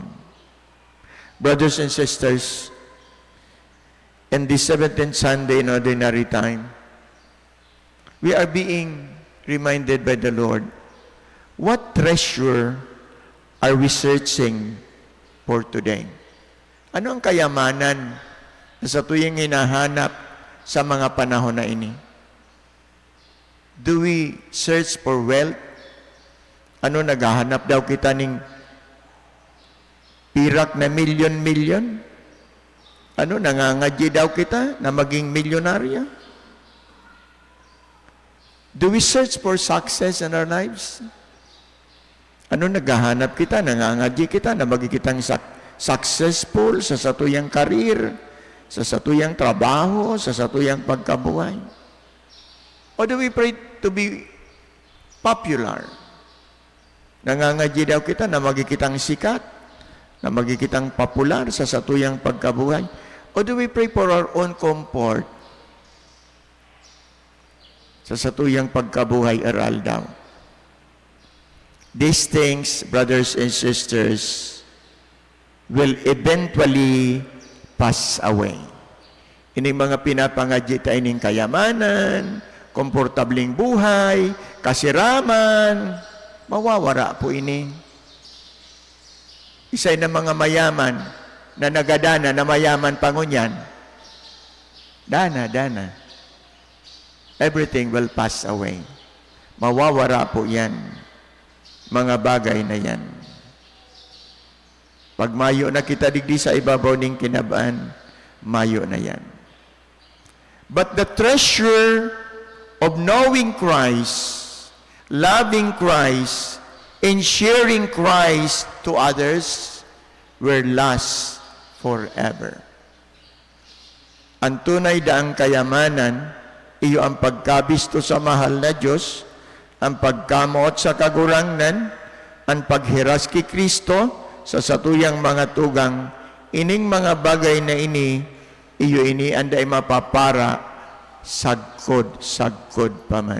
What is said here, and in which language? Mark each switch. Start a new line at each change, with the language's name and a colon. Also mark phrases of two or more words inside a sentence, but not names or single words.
English: Brothers and sisters, in the 17th Sunday in Ordinary Time, we are being reminded by the Lord, what treasure are we searching for today?
Bikol: Ano ang kayamanan sa tuyong hinahanap sa mga panahon na ini?
English: Do we search for wealth?
Bikol: Ano, naghahanap daw kita ng pirak na milyon-milyon? Ano, nangangadya daw kita na maging milyonarya?
English: Do we search for success in our lives?
Bikol: Ano, naghahanap kita, nangangadya kita na maging kitang successful sa satuyang karir, sa satuyang trabaho, sa satuyang pagkabuhay?
English: Or do we pray to be popular?
Bikol: Nangangadya daw kita na maging kitang sikat, na maging kitang popular sa satuyang pagkabuhay?
English: Or do we pray for our own comfort?
Bikol: Sa satuyang pagkabuhay, aral daw.
English: These things, brothers and sisters, will eventually pass away.
Bikol: Ini mga pinapangadya tayo ng kayamanan, komportabling buhay, kasiraman, mawawara po ini. Isa'y na mga mayaman na nagadana na mayaman pangunyan. Dana.
English: Everything will pass away.
Bikol: Mawawara po yan. Mga bagay na yan. Pag mayo na kita digdi sa ibabaw ng kinabaan, mayo na yan.
English: But the treasure of knowing Christ, loving Christ, and sharing Christ to others will last forever.
Bikol: Ang tunay daang kayamanan, iyo ang pagkabisto sa mahal na Diyos, ang pagkamot sa kagurangnan, ang paghiras kay Kristo sa satuyang mga tugang, ining mga bagay na ini, iyo ini anday mapapara, sagkod paman.